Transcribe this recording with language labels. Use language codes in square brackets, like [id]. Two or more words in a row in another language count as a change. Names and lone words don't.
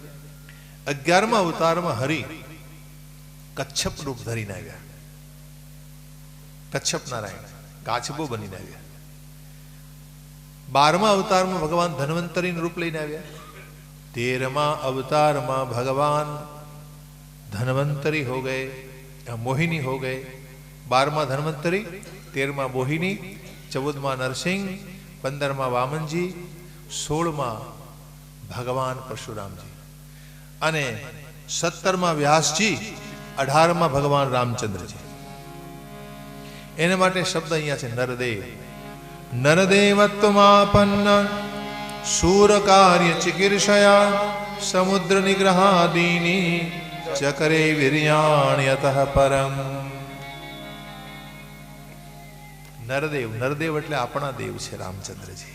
[gu] 11મા અવતારમાં હરિ કચ્છપ રૂપ ધરીને આવ્યા. કચ્છપ નારાયણ કાચબો બનીને આવ્યા. 12મા અવતારમાં ભગવાન ધન્વંતરીનું રૂપ લઈને આવ્યા. 13મા અવતારમાં ભગવાન [hi] धनवंतरी हो गए, मोहिनी हो गए. [gu] 12મા ધનવંતરી, 13મા મોહિની, 14મા નરસિંહ, 15મા વામનજી, 16મા ભગવાન પરશુરામજી અને 17મા વ્યાસજી, 18મા ભગવાન રામચંદ્રજી. એને માટે શબ્દ અહીંયા છે નરદેવ. [sa] નરદેવત્વમાપન્ન શૂર કાર્ય ચિકીર્ષયા સમુદ્ર નિગ્રહાદીની ચકરે વીર્યાણ્યતઃ પરમ. [gu] નરદેવ, નરદેવ એટલે આપણા દેવ છે રામચંદ્રજી.